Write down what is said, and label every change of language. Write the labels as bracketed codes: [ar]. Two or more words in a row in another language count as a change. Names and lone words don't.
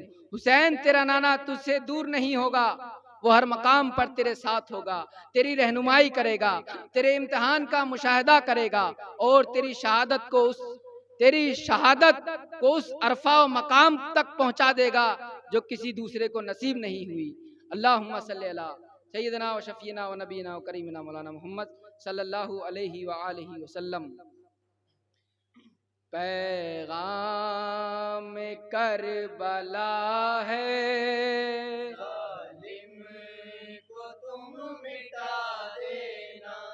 [ur] حسین تیرا نانا تجھ سے دور نہیں ہوگا، وہ ہر مقام پر تیرے ساتھ ہوگا، تیری رہنمائی کرے گا، تیرے امتحان کا مشاہدہ کرے گا اور تیری شہادت کو اس عرفہ و مقام تک پہنچا دے گا جو کسی دوسرے کو نصیب نہیں ہوئی۔ [ar] اللہم صلی اللہ سیدنا و شفینا و نبینا و کریمنا مولانا محمد صلی اللہ علیہ وآلہ وسلم۔ [ur] پیغام کربلا ہے، ظالم کو تم مٹا دینا،